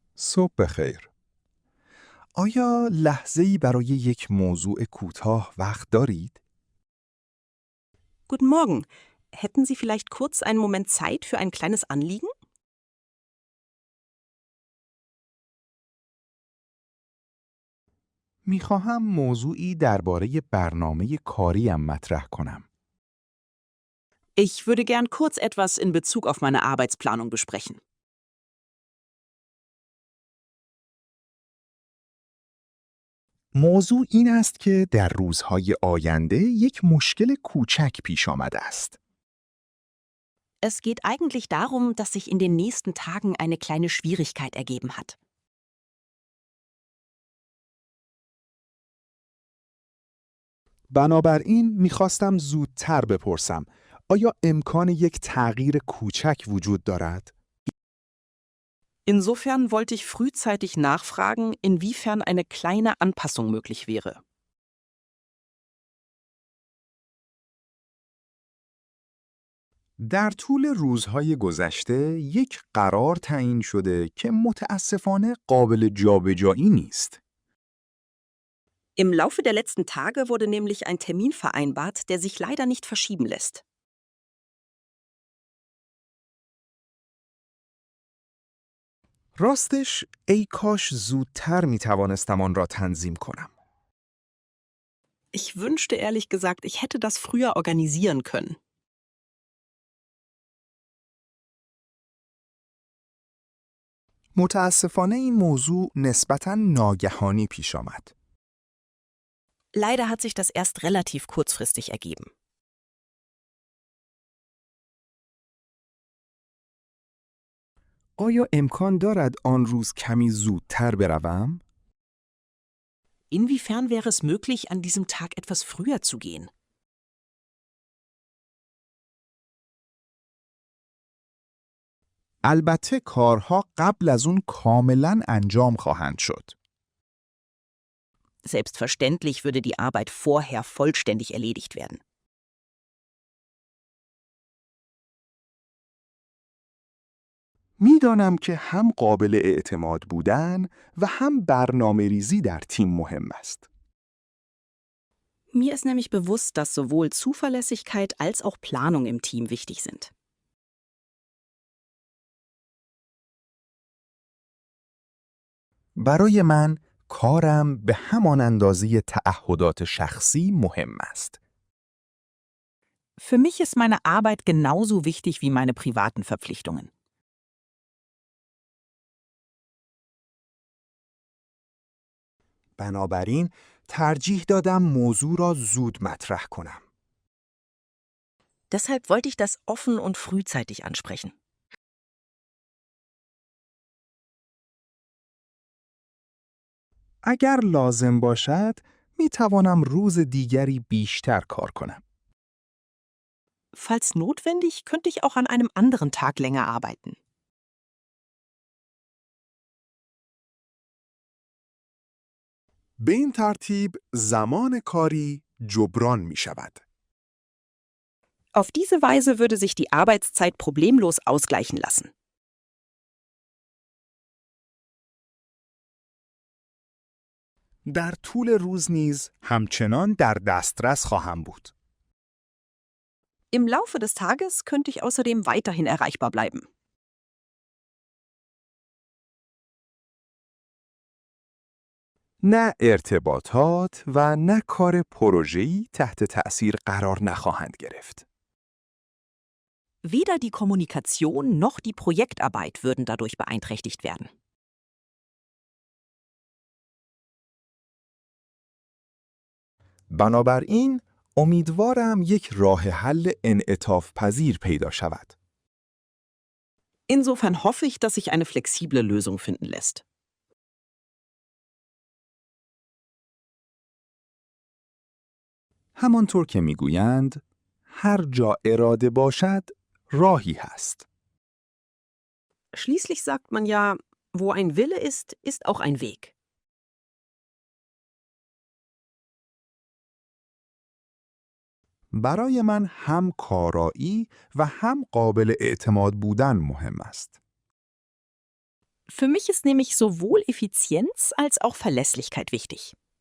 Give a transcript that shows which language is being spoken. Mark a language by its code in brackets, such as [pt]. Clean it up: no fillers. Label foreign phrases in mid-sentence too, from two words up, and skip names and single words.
[fa] صبح بخیر. آیا لحظه‌ای برای یک موضوع کوتاه وقت دارید؟ [de] Guten Morgen. Hätten Sie vielleicht kurz einen Moment Zeit für ein kleines Anliegen? [fa] میخواهم موضوعی درباره برنامه کاریم مطرح کنم. [de] Ich würde gern kurz etwas in Bezug auf meine Arbeitsplanung besprechen. [fa] موضوع این است که در روزهای آینده یک مشکل کوچک پیش آمده است. [de] Es geht eigentlich darum, dass sich in den nächsten Tagen eine kleine Schwierigkeit ergeben hat. [fa] بنابراین میخواستم زودتر بپرسم آیا امکان یک تغییر کوچک وجود دارد؟ [de] Insofern wollte ich frühzeitig nachfragen, inwiefern eine kleine Anpassung möglich wäre. [fa] در طول روزهای گذشته یک قرار تعیین شده که متاسفانه قابل جابجایی نیست. [de] Im Laufe der letzten Tage wurde nämlich ein Termin vereinbart, der sich leider nicht verschieben lässt. [fa] راستش ای کاش زودتر می توانستم آن را تنظیم کنم. [de] Ich wünschte ehrlich gesagt, ich hätte das früher organisieren können. [fa] متاسفانه این موضوع نسبتاً ناگهانی پیش آمد. [de] Leider hat sich das erst relativ kurzfristig ergeben. [fa] آیا امکان دارد آن روز کمی زودتر بروم؟ [de] Inwiefern wäre es möglich, an diesem Tag etwas früher zu gehen? [fa] البته کارها قبل از اون کاملاً انجام خواهند شد. [de] Selbstverständlich würde die Arbeit vorher vollständig erledigt werden. [fa] میدانم که هم قابل اعتماد بودن و هم برنامه‌ریزی در تیم مهم است. [de] Mir ist nämlich bewusst, dass sowohl Zuverlässigkeit als auch Planung im Team wichtig sind. [fa] برای من کارم به همان اندازه تعهدات شخصی مهم است. [de] Für mich ist meine Arbeit genauso wichtig wie meine privaten Verpflichtungen. [fa] بنابراین ترجیح دادم موضوع را زود مطرح کنم. [de] Deshalb wollte ich das offen und frühzeitig ansprechen. [fa] اگر لازم باشد می توانم روز دیگری بیشتر کار کنم. [de] Falls notwendig, könnte ich auch an einem anderen Tag länger arbeiten. [fa] به این ترتیب زمان کاری جبران می شود. [de] Auf diese Weise würde sich die Arbeitszeit problemlos ausgleichen lassen. [fa] در طول روز نیز همچنان در دسترس خواهم بود. [de] Im Laufe des Tages könnte ich außerdem weiterhin erreichbar bleiben. [fa] نه ارتباطات و نه کار پروژه‌ای تحت تأثیر قرار نخواهند گرفت. [de] Weder die Kommunikation noch die Projektarbeit würden dadurch beeinträchtigt werden. [fa] بنابراین امیدوارم یک راه حل انعطاف پذیر پیدا شود. [de] Insofern hoffe ich, dass sich eine flexible Lösung finden lässt. [fa] همانطور که میگویند هر جا اراده باشد راهی هست. [de] Schließlich sagt man ja, wo ein Wille ist, ist auch ein Weg. [fa] برای من هم کارایی و هم قابل اعتماد بودن مهم است. [de] Für mich ist nämlich sowohl Effizienz als auch Verlässlichkeit wichtig.